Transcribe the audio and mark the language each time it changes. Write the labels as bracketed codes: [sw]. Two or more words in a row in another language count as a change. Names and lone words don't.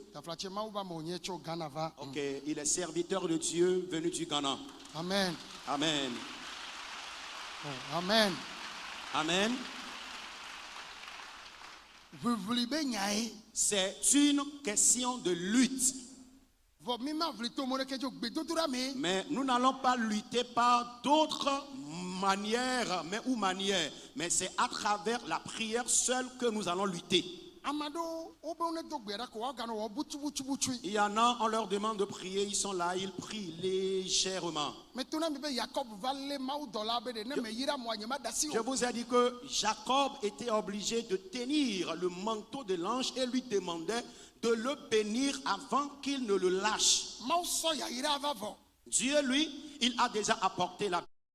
[fr] Ok, il est serviteur de Dieu venu du Ghana. Amen. Amen. Oh, amen. Amen. C'est une question de lutte. [ee] vɔ mi ma vli to mo ɖeke tso gbedodoɖa me. [fr] Mais nous n'allons pas lutter par d'autres manières, mais c'est à travers la prière seule que nous allons lutter. [ee] Ame aɖewo wobe ne do gbe ɖa ko woaganɔ wɔ butubutubutu. [fr] Il y en a, on leur demande de prier, ils sont là, ils prient légèrement. [ee] Mais to na mi be Jacob va lé mawu dɔla be ɖe ne me yira mo nye ma da si [fr] Je [ee] o. [fr] vous ai dit que Jacob était obligé de tenir le manteau de l'ange et lui demandait de le bénir avant qu'il ne le lâche. [ee] Mawu sɔ yayira va vɔ. [fr] Dieu, lui, il a déjà apporté la